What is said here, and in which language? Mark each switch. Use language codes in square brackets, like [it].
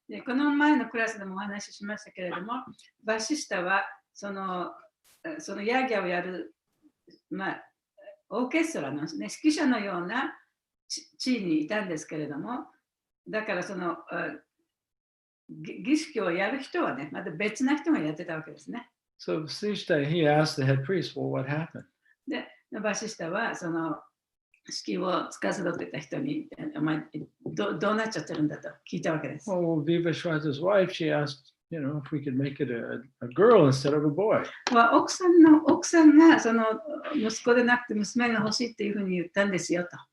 [ja] で、この前のクラスでもお話ししましたけれども、バシスタはそのヤギャをやる、オーケストラの、指揮者のような地位にいたんですけれども、だからその儀式をやる人はね、また別な人がやってたわけですね。 [en] So Vasishta, he asked the head priest, well, what happened? [ja] で、バシスタはその式を司ってた人に、お前どうなっちゃってるんだと聞いたわけです。 [en] Well, Vivashvata's wife, she asked, if we could make it a girl instead of a boy. [ja] 奥さんがその息子でなくて娘が欲しいっていうふうに言ったんですよと。